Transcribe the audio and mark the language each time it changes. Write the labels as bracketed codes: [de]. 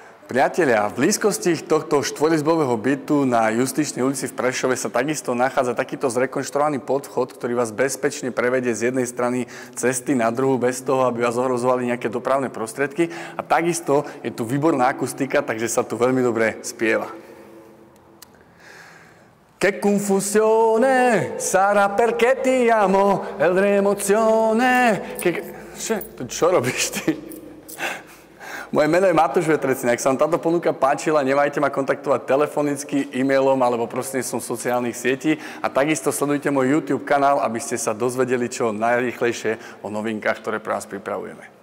[sk] Priatelia, v blízkosti tohto štvorizbového bytu na Justičnej ulici v Prešove sa takisto nachádza takýto zrekonštruovaný podchod, ktorý vás bezpečne prevedie z jednej strany cesty na druhú bez toho, aby vás ohrozovali nejaké dopravné prostriedky. A takisto je tu výborná akustika, takže sa tu veľmi dobre spieva. [it] Che confusione sarà perché ti amo, l'emozione. [sk] Čo robíš ty? Moje meno je Matúš Vetrecina. Ak sa vám táto ponuka páčila, nemajte ma kontaktovať telefonicky, e-mailom alebo prostredníctvom sociálnych sietí. A takisto sledujte môj YouTube kanál, aby ste sa dozvedeli čo najrýchlejšie o novinkách, ktoré pre vás pripravujeme.